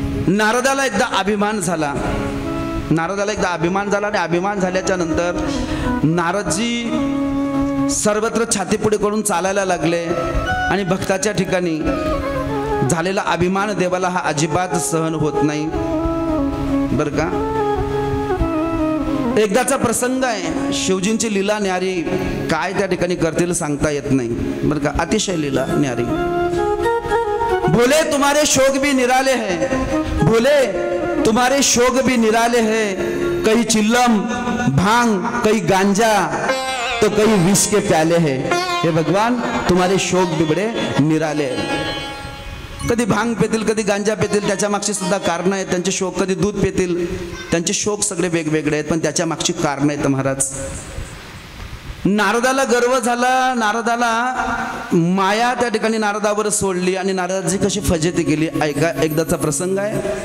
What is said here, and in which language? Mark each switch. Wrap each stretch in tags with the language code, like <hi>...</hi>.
<mr>नारदाला एकदा अभिमान झाला, आणि अभिमान झाल्याच्या नंतर नारदजी सर्वत्र छाती पुढे करून चालायला लागले, आणि भक्ताच्या ठिकाणी झालेला अभिमान देवाला हा अजिबात सहन होत नाही, बरं का। एकदाचा प्रसंग आहे, शिवजींची लीला न्यारी, काय त्या ठिकाणी करतील सांगता येत नाही, बरं का। अतिशय लीला न्यारी।</mr> <hi>भोले तुम्हारे शोक भी निराले हैं, भोले तुम्हारे शोक भी निराले हैं, कई चिल्लम भांग, कई गांजा, तो कई विष के प्याले हैं। हे भगवान, तुम्हारे शोक भी बड़े निराले हैं।</hi> <mr>कधी भांग पेतील, कधी गांजा पेतील, त्याच्या मागची सुद्धा कारण आहेत त्यांचे शोक। कधी दूध पेतील, त्यांचे शोक सगळे वेगवेगळे आहेत, पण त्याच्या मागची कारण आहेत महाराज। नारदाला गर्व झाला, नारदाला माया त्या ठिकाणी नारदावर सोडली आणि नारदाची कशी फजिती केली ऐका. एकदाचा प्रसंग आहे.</mr>